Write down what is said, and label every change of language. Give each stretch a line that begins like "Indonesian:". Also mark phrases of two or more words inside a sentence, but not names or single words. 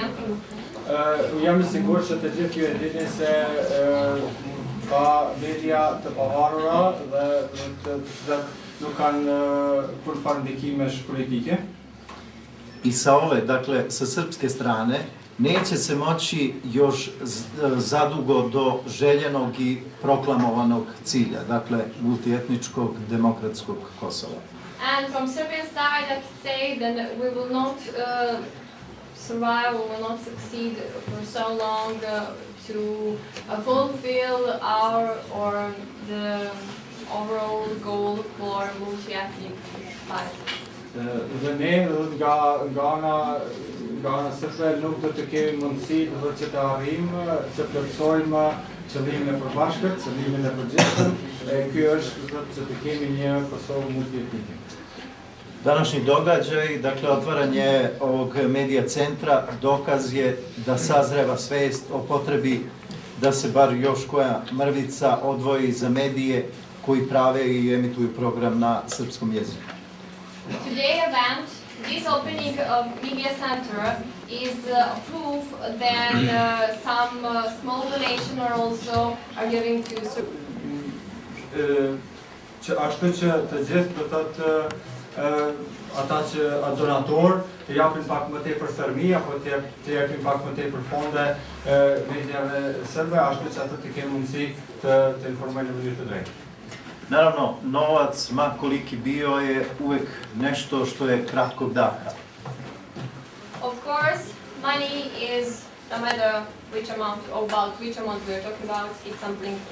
Albanian: Jam I sigurt që të gjithë ju e dini se ka media të pavarura dhe të cilat nuk kanë kurrfarë ndikimesh politike.
Serbian: I sa ove, dakle, sa srpske strane, neće se moći još zadugo do željenog i proklamovanog cilja, dakle, multietničkog demokratskog Kosova.
English: And from Serbian side, I can say that we will not survive, we will not succeed for so long to fulfill our or the overall goal for multi-ethnic society.
Albanian: Dhe ne nga ana sërbe nuk do të kemi mundësi që të arrijmë që plotësojmë qëllimin e përbashkët, qëllimin e përgjithshëm, ky është që të kemi një Kosovë multietnike.
Serbian: Današnji događaj, dakle, otvaranje ovog medija centra, dokaz je da sazreva svest o potrebi da se bar još koja mrvica odvoji za medije koji prave I emituju program na srpskom jeziku.
English: Today's event, this opening of Media Center, is proof that some small donation are also giving to
Albanian: Ashtu që të gjithë do thotë ata që donator të japin pak më tepër fermi apo të japin pak më tepër fonde medijave serbe, ashtu që ata të kenë mundësi të informojnë në mënyrë të drejtë.
Serbian: Naravno, novac, ma koliki bio, je uvek nešto što je kratkog daha.
English: Of course, money is, no matter which amount or about which amount we are talking about, it's something